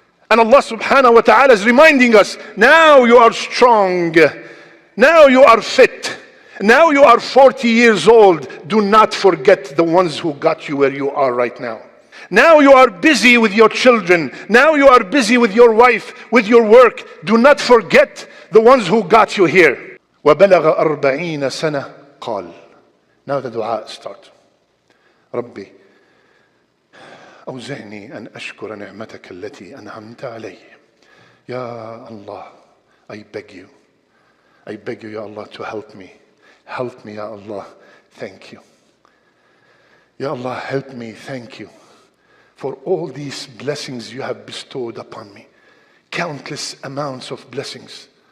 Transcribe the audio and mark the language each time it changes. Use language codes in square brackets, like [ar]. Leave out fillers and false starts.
[en] And Allah subhanahu wa ta'ala is reminding us, now you are strong, now you are fit, now you are 40 years old. Do not forget the ones who got you where you are right now. Now you are busy with your children. Now you are busy with your wife, with your work. Do not forget the ones who got you here. [ar] وَبَلَغَ 40 سنة قال. [en] Now the dua starts. [ar] ربي أوزعني أن أشكر نعمتك التي أنعمت علي. [en] Ya Allah, I beg you, Ya Allah, to help me. Help me, Ya Allah. Thank you. Ya Allah, help me. Thank you for all these blessings you have bestowed upon me. Countless amounts of blessings.